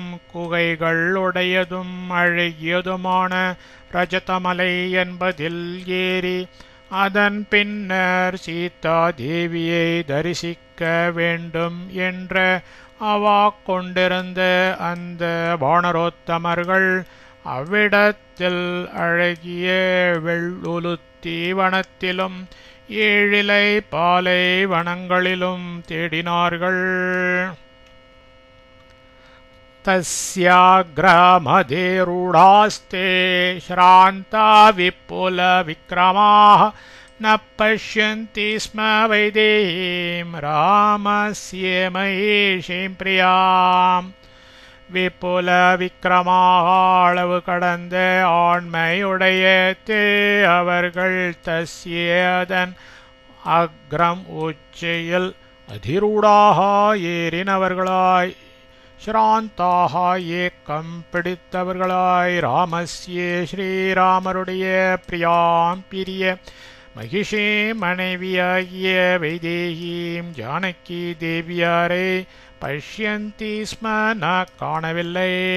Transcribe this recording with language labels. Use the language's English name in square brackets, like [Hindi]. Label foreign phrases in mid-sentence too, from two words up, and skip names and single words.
[Tamil] குகைகள் உடையதும் அழகியதுமான ரஜதமலை என்பதில் ஏறி அதன் பின்னர் சீதா தேவியை தரிசிக்க வேண்டும் என்ற அவா கொண்டிருந்த அந்த வானரோத்தமர்கள் அவ்விடத்தில் அழகிய வெள்ளுலுத்தி வனத்திலும் ஏழிலை பாலை வனங்களிலும் தேடினார்கள். [Sanskrit] तस्याग्रमधिरूढास्ते श्रान्ता विपुल विक्रमाः न पश्यन्ति स्म वैदेहीं रामस्य महेशीं प्रियाम् [Tamil] விபுல விக்கிரமாளவு கடந்த ஆண்மையுடைய அவர்கள் [Sanskrit] तस्येतन् अग्रम् [Tamil] உச்சியில் அதிரூடாக ஏறினவர்களாய் ஸ்ராந்தாக ஏக்கம் பிடித்தவர்களாய் ராமஸ்யே ஸ்ரீராமருடைய பிரியாம் பிரிய மகிஷே மனைவியாகிய வைதேகீம் ஜானகி தேவியாரை [Sanskrit] पश्यन्ति स्म न [Tamil] காணவில்லை.